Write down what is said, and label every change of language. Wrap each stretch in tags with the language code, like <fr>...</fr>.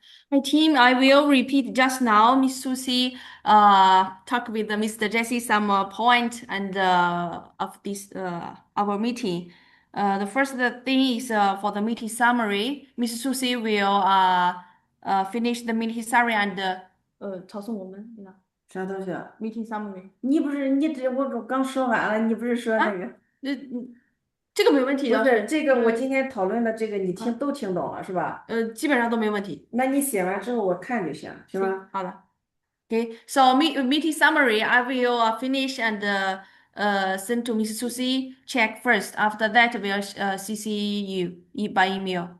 <en>Hi team, I will repeat just now. Miss Susie talk with Mr. Jesse some point and of this our meeting. The first thing is for the meeting summary. Miss Susie will finish the meeting summary and</en> <zh>抄送我们那个啥东西啊？</zh> <en>meeting summary</en> <zh>我刚说完了，你不是说那个？这个没问题不的。是这个，我今天讨论的这个你都听懂了是吧？基本上都没问题。那你写完之后我看就行，行吗？好的。</zh> <en>Okay, so meeting summary, I will finish and send to Miss Susie. Check first. After that, we'll CC you by email.</en>